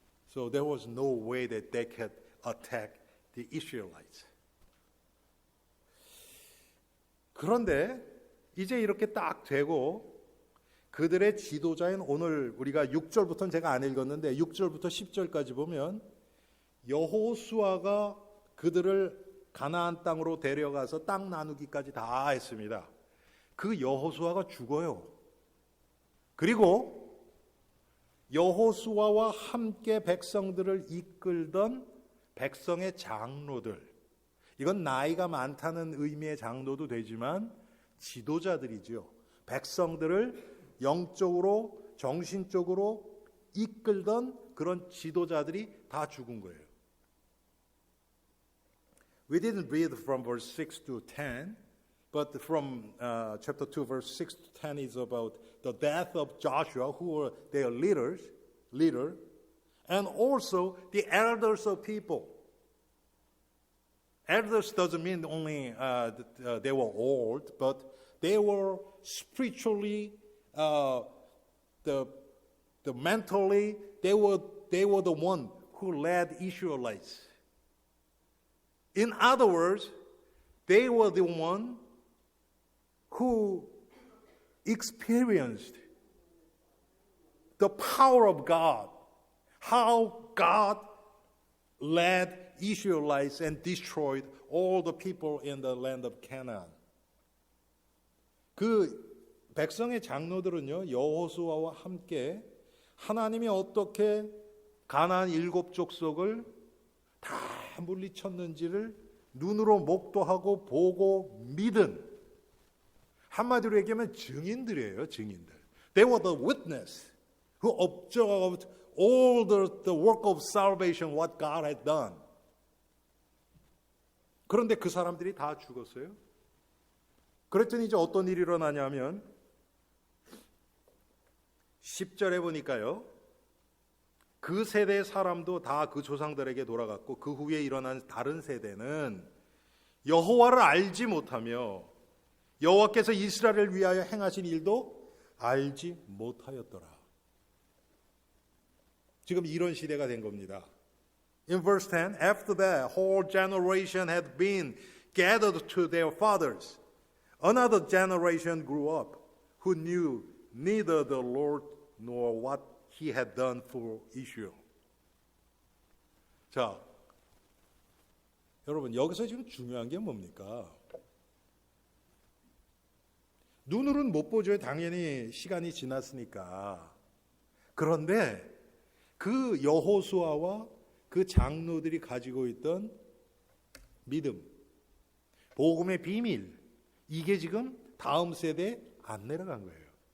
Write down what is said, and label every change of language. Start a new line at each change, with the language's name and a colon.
English: So there was no way that they could attack the Israelites.
Korean: 그런데 이제 이렇게 딱 되고 그들의 지도자인 오늘 우리가 6절부터는 제가 안 읽었는데 6절부터 10절까지 보면 여호수아가 그들을 가나안 땅으로 데려가서 땅 나누기까지 다 했습니다. 그 여호수아가 죽어요. 그리고 여호수아와 함께 백성들을 이끌던 백성의 장로들, 이건 나이가 많다는 의미의 장로도 되지만 지도자들이죠. 백성들을 영적으로 정신적으로 이끌던 그런 지도자들이 다 죽은 거예요.
English: We didn't read from verse 6 to 10, but from chapter 2, verse 6 to 10 is about the death of Joshua, who were their leader, and also the elders of people. Elders doesn't mean only that they were old, but they were spiritually, the mentally, they were the one who led Israelites. In other words, they were the one who experienced the power of God, how God led Israelites and destroyed all the people in the land of Canaan.
Korean: 그 백성의 장로들은요, 여호수아와 함께 하나님이 어떻게 가나안 7 족속을 다 물리쳤는지를 눈으로 목도하고 보고 믿은, 한마디로 얘기하면 증인들이에요. 증인들.
English: They were the witness who observed all the work of salvation, what God had done.
Korean: 그런데 그 사람들이 다 죽었어요. 그랬더니 이제 어떤 일이 일어나냐면 10절에 보니까요, 그 세대 사람도 다 그 조상들에게 돌아갔고 그 후에 일어난 다른 세대는 여호와를 알지 못하며 여호와께서 이스라엘을 위하여 행하신 일도 알지 못하였더라. 지금 이런 시대가 된 겁니다.
English: In verse 10, after that whole generation had been gathered to their fathers, another generation grew up who knew neither the Lord nor what he had done for Israel.
Korean: 자, 여러분 여기서 지금 중요한 게 뭡니까? 눈으로는 못 보죠. 당연히 시간이 지났으니까. 그런데 그 여호수아와 그 장로들이 가지고 있던 믿음, 복음의 비밀, 이게 지금 다음 세대에 안 내려간 거예요.